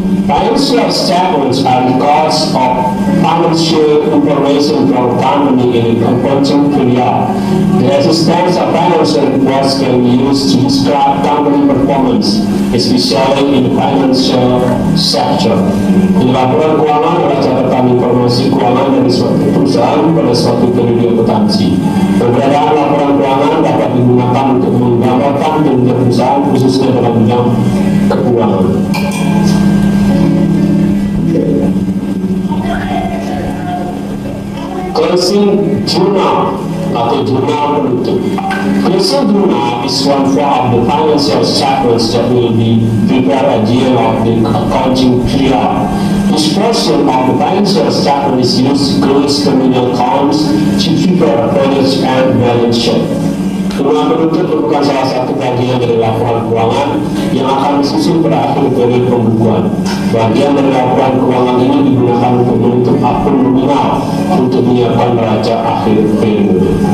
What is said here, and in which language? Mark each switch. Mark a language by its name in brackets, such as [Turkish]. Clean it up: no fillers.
[English] Financial statements are records of financial information from company in a accounting period. The existence of financial reports can be used to describe company performance, especially in the financial sector. [Indonesian] Di laporan keuangan adalah catatan informasi keuangan dari suatu perusahaan pada suatu periode akuntansi. Keberadaan laporan keuangan dapat digunakan untuk menggambarkan kinerja perusahaan khususnya dalam bidang keuangan. Closing journal atau jurnal penutup. [English] Closing journal is one form of the financial statements that will be prepared at the end of the accounting period. This portion of the financial statement is used to close terminal accounts to prepare a finance and balance sheet. [Indonesian] Jurnal penutup merupakan salah satu bagian dari laporan keuangan yang akan disusun pada akhir periode pembukuan. Bagian dari laporan keuangan ini digunakan untuk menutup akun nominal untuk menyiapkan neraca akhir periode.